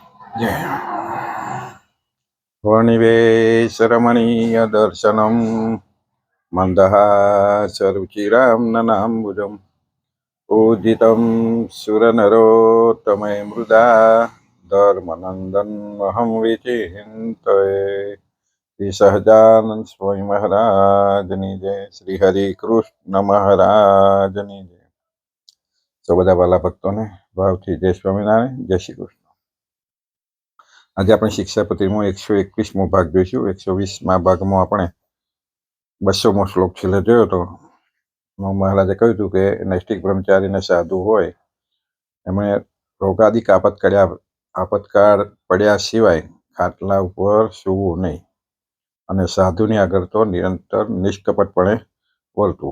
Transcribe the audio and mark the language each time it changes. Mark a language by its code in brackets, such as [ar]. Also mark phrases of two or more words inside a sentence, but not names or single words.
[sa] वर्णिवेशरमणीय दर्शनम मंदहासरुचिराम ननाम्बुजम पूजितं सुरनरोत्तमय मृदा धर्मनंदन अहम विचिन्तये। [gu] શ્રી સહજાનંદ સ્વામી મહારાજની જય। શ્રી હરિ કૃષ્ણ મહારાજની જય। સૌ બધા વાલા ભક્તોને ભાવથી જય સ્વામિનારાયણ, જય શ્રી કૃષ્ણ। આજે આપણે શિક્ષાપત્રીમાં 121મો ભાગ જોઈશું। 120મા ભાગમાં આપણે 200મો શ્લોક છેલ્લે જોયો હતો। મહારાજે કહ્યું હતું કે નૈષ્ઠિક બ્રહ્મચારીને સાધુ હોય એમણે રોગાદિક આપતકાળ પડ્યા સિવાય ખાટલા ઉપર સૂવું નહીં અને સાધુની આગળ તો નિરંતર નિષ્કપટપણે વર્તવું।